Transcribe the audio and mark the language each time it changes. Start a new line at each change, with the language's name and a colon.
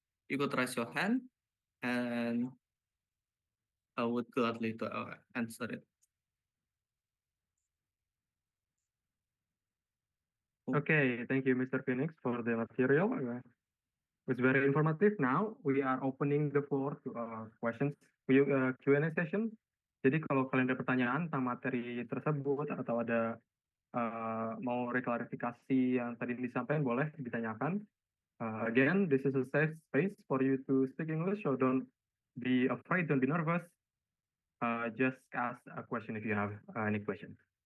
English: You could raise your hand, and I would gladly to answer it. Okay, thank you, Mr. Phoenix, for the material. It's very informative. Now we are opening the floor to questions Q&A session.
Indonesian: Jadi kalau kalian ada pertanyaan tentang materi tersebut atau ada mau reklarifikasi yang tadi disampaikan, boleh ditanyakan.
English: Again, this is a safe space for you to speak English, so don't be afraid, don't be nervous. Just ask a question if you have any questions.